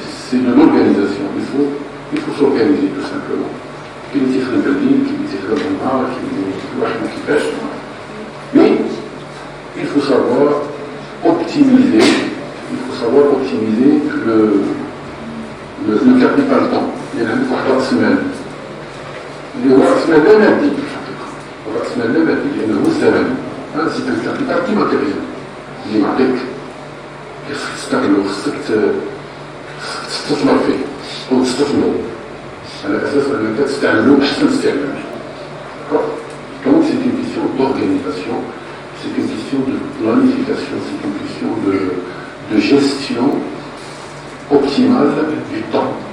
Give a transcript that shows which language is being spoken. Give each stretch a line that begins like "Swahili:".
French: سي دو لورغانيزاسيون il faut s'organiser tout simplement.
Arabic: كاين اللي تيخدم بالليل كاين اللي تيخدم بالنهار كل واحد ما كيفاش.
French: Mais il faut savoir optimiser le capital temps.
Arabic: يعني عندك واحد رأس مال اللي هو رأس مال لا مادي في الحقيقة. رأس مال لا مادي لأن الزمني هذا سي ان كابيتال كيما كبير اللي معطيك خصك تستغلو خصك تستثمر فيه أو تستثمرو على أساس أنك تستعملو بأحسن استعمال.
French: Donc c'est une question d'organisation, c'est une question de planification, c'est une question de gestion optimale du temps.